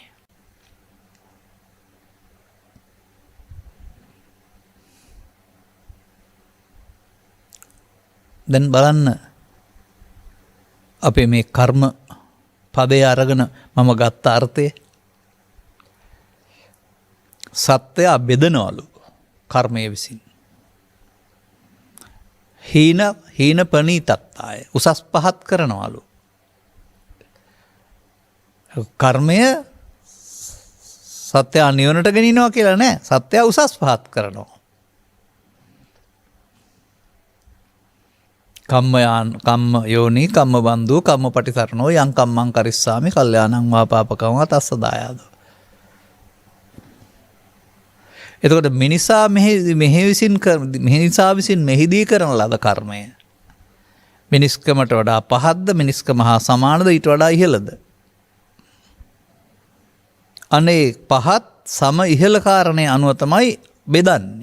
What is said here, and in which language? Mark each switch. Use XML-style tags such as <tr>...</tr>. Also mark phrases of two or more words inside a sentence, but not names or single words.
<si>දැන් බලන්න අපේ මේ කර්ම පදය අරගෙන මම ගත්ත අර්ථය සත්‍යය බෙදනවලු කර්මය විසින් හීන ප්‍රනීතත්තාය උසස් පහත් කරනවලු කර්මය සත්‍යය නිවනට ගෙනිනවා කියලා නෑ සත්‍යය උසස් පහත් කරනවා</si> <pi>කම්ම යෝනි කම්ම බන්දු කම්ම පටිසරණෝ යං කම්මං කරිස්සාමි කල්යාණං වා පාපකං වා තස්ස දායාදෝ.</pi> <si>එතකොට මිනිසා විසින් මෙහිදී කරන ලද කර්මය මිනිස්කමට වඩා පහත්ද මිනිස්කම හා සමානද ඊට වඩා ඉහළද? අනේ පහත් සම ඉහළ කාරණේ අනුව තමයි බෙදන්නේ.</si>